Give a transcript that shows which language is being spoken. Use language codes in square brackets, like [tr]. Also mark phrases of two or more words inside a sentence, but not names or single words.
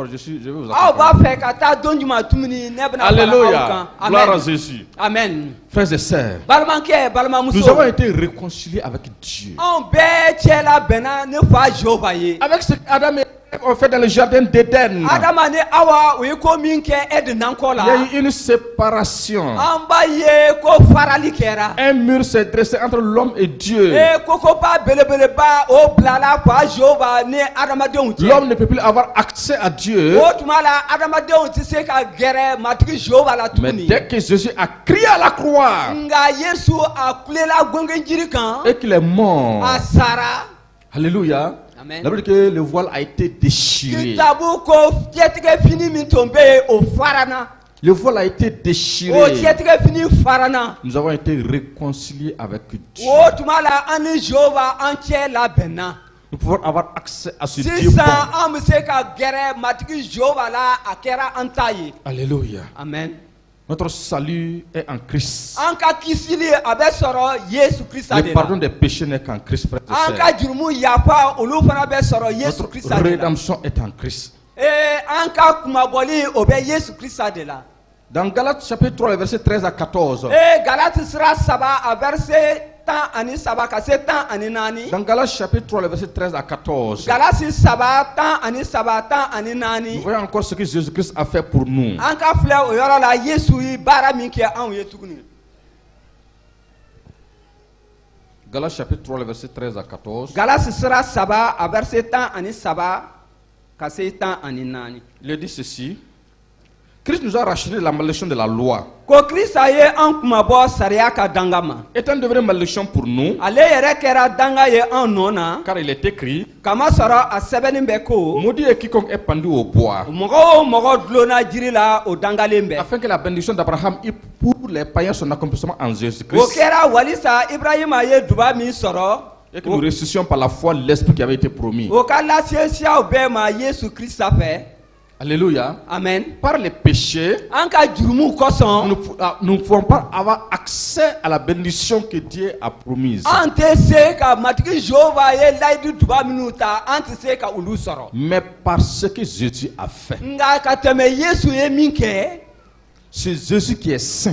[fr] Je vais vous accompagner. Alléluia. Gloire à Jésus. Amen. Frères et sœurs, nous avons été réconciliés avec Dieu. Avec ce qu'Adam et On fait dans le jardin d'Éden. [bm] Adama ni awa uyi ko min kɛ ɛdi nankɔ [fr] Il y [bm] la. [fr] a eu une séparation. [bm] An b'a ye ko farali kɛra. [fr] Un mur s'est dressé entre l'homme et Dieu. [bm] Kokoba belebeleba o bilala kwa Jehova ni adamadenw cɛ. [fr] L'homme ne peut plus avoir accès à Dieu. [bm] O tuma la adamadenw tɛ se ka gɛrɛ matigi Jehova la [fr] Mais [bm] tuguni. [fr] dès que Jésus a crié à la croix [bm] Nga Yesu a kulela gɔngɔnjiri kan. [fr] et qu'il est mort, [bm] A sara. [fr] alléluia, Amen. la Bible dit que le voile a été déchiré. [bm] Kitabu ko jɛtigɛ fini min tun bɛ yen o farana. [fr] Le voile a été [bm] O [fr] déchiré. [bm] jɛtigɛ fini farana. [fr] Nous avons été réconciliés avec Dieu. [bm] O tuma la an ni Jehova an cɛ labɛnna. [fr] Nous pouvons avoir accès à ce Dieu [bm] Sisan [fr] bon. [bm] an bɛ se ka gɛrɛ matigi Jehova la a kɛra an ta ye. [fr] Alléluia. Amen. Notre salut est en Christ. [bm] An ka kisili a bɛ sɔrɔ Yesu Krista [fr] Le [bm] de [fr] pardon [bm] la. [fr] des péchés n'est qu'en Christ, frère et [bm] An [fr] sœur. [bm] ka jurumu yafa olu fana bɛ sɔrɔ Yesu [fr] Notre [bm] Krista de la. [fr] rédemption est en Christ. [bm] An ka kumabɔli o bɛ Yesu Krista de la. [fr] Dans Galates chapitre 3, verset 13 à 14. [bm] Galati sira 3 a verset 13 ka se 14. [fr] Dans Galates chapitre 3, verset 13 à 14. [bm] Galati 3 13 [fr] Nous voyons encore ce que Jésus-Christ a fait pour nous. [bm] An ka filɛ o yɔrɔ la Yesu ye baara min kɛ anw ye tuguni. [fr] Galates chapitre 3, verset 13 à 14. [bm] Galati sira 3 a verset 13 ka se 14. [fr] Il dit ceci. Christ nous a racheté de la malédiction de la loi. [bm] Ko Krista ye an kumabɔ sariya ka danga ma. [fr] Étant devenu malédiction pour nous, [bm] Ale yɛrɛ kɛra danga ye an nɔ na. [fr] car il est écrit, [bm] Kamasɔrɔ a sɛbɛnni bɛ ko [fr] maudit est quiconque est pendu au bois, [bm] mɔgɔ o mɔgɔ dulonna jiri la o dangalen bɛ. [fr] afin que la bénédiction d'Abraham ait pour les païens son accomplissement en [bm] O [fr] Jésus-Christ, [bm] kɛra walisa Ibrahima ye duba min sɔrɔ. [fr] et que nous ressuscitions par la foi l'Esprit qui avait été promis. [bm] O ka lasesiyaw bɛɛ ma Yesu Krista fɛ. [fr] Alléluia. Amen. Par les péchés, [bm] An ka jurumu kosɔn. [fr] nous ne pouvons pas avoir accès à la bénédiction que Dieu a promise. [bm] An tɛ se ka matigi Jehova ye layidu duba minnu ta an tɛ se ka olu sɔrɔ. [fr] Mais par ce que Jésus a fait, [bm] Nka ka tɛmɛ Yesu ye min kɛ. [fr] c'est Jésus qui est saint,